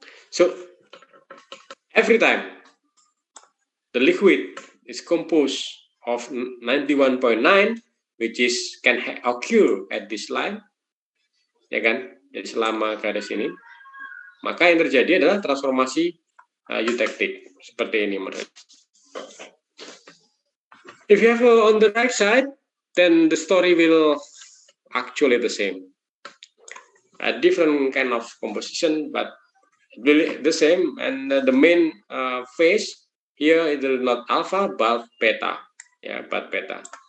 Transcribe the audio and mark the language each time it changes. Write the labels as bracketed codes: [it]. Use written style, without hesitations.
[en] So every time the liquid is composed of 91.9, which is can occur at this line, ya kan? [id] Jadi selama garis ini, maka yang terjadi adalah transformasi eutectic seperti ini menurut. [en] If you have on the right side, then the story will actually the same. A different kind of composition, but really the same. And the main phase here is not alpha but beta, but beta.